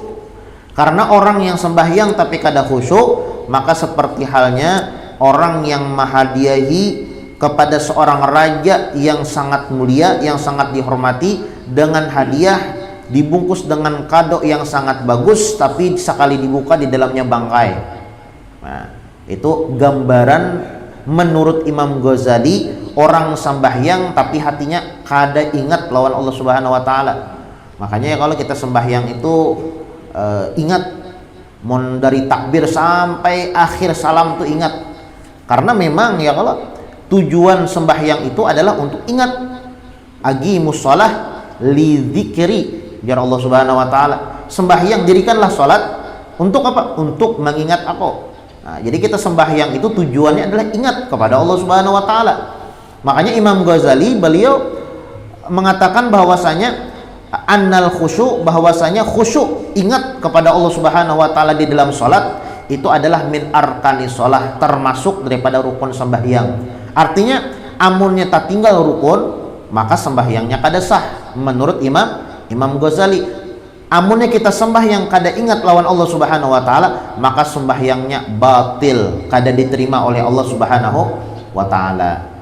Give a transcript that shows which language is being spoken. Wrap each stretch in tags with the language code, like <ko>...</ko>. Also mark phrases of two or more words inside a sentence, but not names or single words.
<id>Karena orang yang sembahyang tapi kada khusyuk, maka seperti halnya orang yang menghadiahi kepada seorang raja yang sangat mulia, yang sangat dihormati, dengan hadiah dibungkus dengan kado yang sangat bagus, tapi sekali dibuka di dalamnya bangkai. Nah, itu gambaran menurut Imam Ghazali orang sembahyang tapi hatinya kada ingat lawan Allah</id> <ar>Subhanahu wa taala.</ar> <id>Makanya ya kalau kita sembahyang itu ingat, dari takbir sampai akhir salam tuh ingat. Karena memang ya kalau tujuan sembahyang itu adalah untuk ingat.</id> <ar>Aqimus shalah li dzikri,</ar> <id>biar Allah</id> <ar>Subhanahu wa taala.</ar> <id>Sembahyang jadikanlah salat untuk apa? Untuk mengingat aku. Nah, jadi kita sembahyang itu tujuannya adalah ingat kepada Allah</id> <ar>Subhanahu wa taala.</ar> <id>Makanya Imam Ghazali beliau mengatakan bahwasanya annal khusyuk, bahwasanya khusyuk, ingat kepada Allah</id> <ar>Subhanahu wa taala</ar> <id>di dalam salat itu adalah</id> <ar>min arkani shalah,</ar> <id>termasuk daripada rukun sembahyang.</id> <bjn>Artinya amunnya tak tinggal rukun, maka sembahyangnya kada sah menurut Imam Ghazali. Amunnya kita sembahyang kada ingat lawan Allah</bjn> <ar>Subhanahu wa taala,</ar> <bjn>maka sembahyangnya batil, kada diterima oleh Allah</bjn> <ar>Subhanahu wa taala.</ar>